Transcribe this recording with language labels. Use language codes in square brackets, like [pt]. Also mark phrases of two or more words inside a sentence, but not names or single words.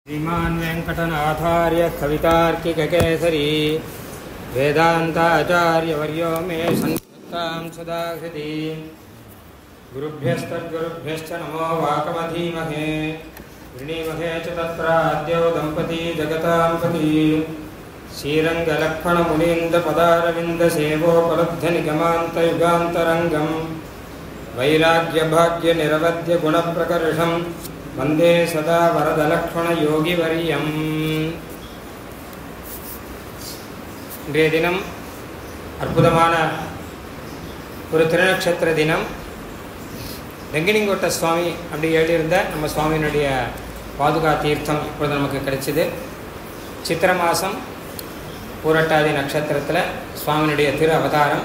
[sa] श्रीमान् वेंकटनाथार्य कवितार्किककेसरी वेदान्ताचार्यवर्यो मे सन्निधत्तां सदा हृदि गुरुभ्यस्तद्गुरुभ्यश्च नमो वाकमधीमहे वृणीमहे च तत्राद्यो दम्पती जगतां पति श्रीरङ्गलक्ष्मणमुनीन्द्रपदारविन्दसेवोपलब्धनिगमान्तयुगान्तरङ्गं वैराग्यभाग्यनिरवध्यगुणप्रकर्षं वंदे सदा वरदलक्ष्मण योगिवर्यम्. [ta] இன்றைய தினம் அற்புதமான ஒரு திருநட்சத்திர தினம். வெங்கனிங்கோட்ட சுவாமி அப்படி எழுதியிருந்த நம்ம சுவாமியினுடைய பாதுகா தீர்த்தம் இப்பொழுது நமக்கு கிடைச்சிது. சித்திர மாதம் பூரட்டாதி நட்சத்திரத்தில் சுவாமியினுடைய திரு அவதாரம்.